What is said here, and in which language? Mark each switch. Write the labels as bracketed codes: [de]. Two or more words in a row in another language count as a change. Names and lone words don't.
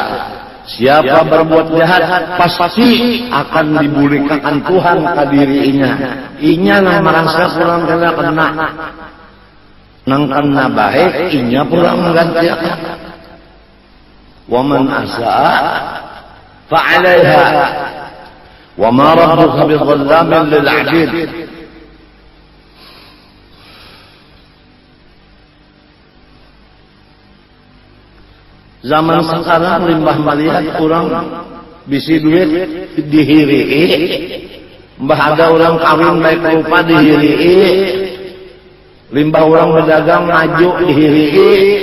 [bjn] Siapa berbuat jahat pasti akan dibulikakan Tuhan ke dirinya. Inya nang merasa kurang kena. Nang kena baik, inya pulang menggantikan. [ar] Waman asa'a fa'alaiha. Wa ma rabbuka bidzallamin lil 'abid. [bjn] Zaman sekarang limbah melihat orang bisi duit dihirii, mbah ada orang kawin baik rupa dihirii, limbah orang berdagang maju dihirii.